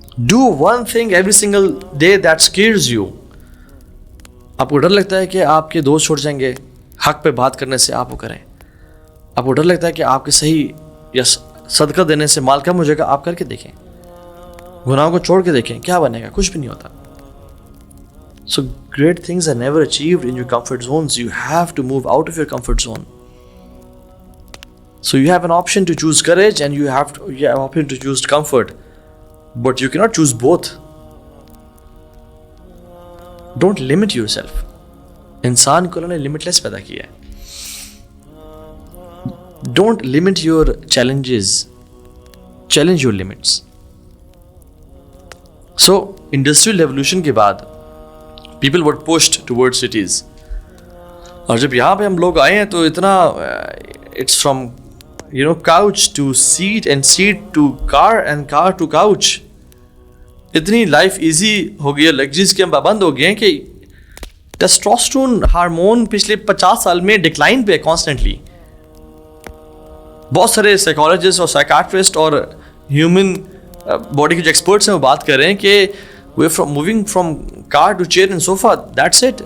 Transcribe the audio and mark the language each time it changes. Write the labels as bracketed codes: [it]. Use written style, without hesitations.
[en] Do one thing every single day that scares you. [ur] آپ کو ڈر لگتا ہے کہ آپ کے دوست چھوڑ جائیں گے, حق پہ بات کرنے سے آپ وہ کریں. آپ کو ڈر لگتا ہے کہ آپ کے صحیح یا صدقہ دینے سے مال کم ہو جائے گا, آپ کر کے دیکھیں, گناہوں کو چھوڑ کے دیکھیں, کیا بنے گا؟ کچھ بھی نہیں ہوتا. [en] So great things are never achieved in your comfort zones. You have to move out of your comfort zone. So you have an option to choose courage and you have an option to choose comfort, but you cannot choose both. Don't limit yourself. [ur] انسان کو انہوں نے limitless پیدا کیا ہے. [en] Don't limit your challenges. Challenge your limits. So industrial revolution [ur] کے بعد [en] people were pushed towards cities. [ur] اور جب یہاں پہ ہم لوگ آئے ہیں تو اتنا [en] it's from couch to seat and seat to car and car to couch. [ur] اتنی لائف ایزی ہو گئی ہے, لگژریز کے ہم پابند ہو گئے ہیں کہ ٹیسٹوسٹرون ہارمون پچھلے 50 سال میں ڈکلائن پہ ہے کانسٹنٹلی. بہت سارے سائیکالوجسٹ اور سائیکاٹرسٹ اور ہیومن باڈی کے جو ایکسپرٹس ہیں وہ بات کر رہے ہیں کہ [en] we're from moving from car to chair and sofa, that's it.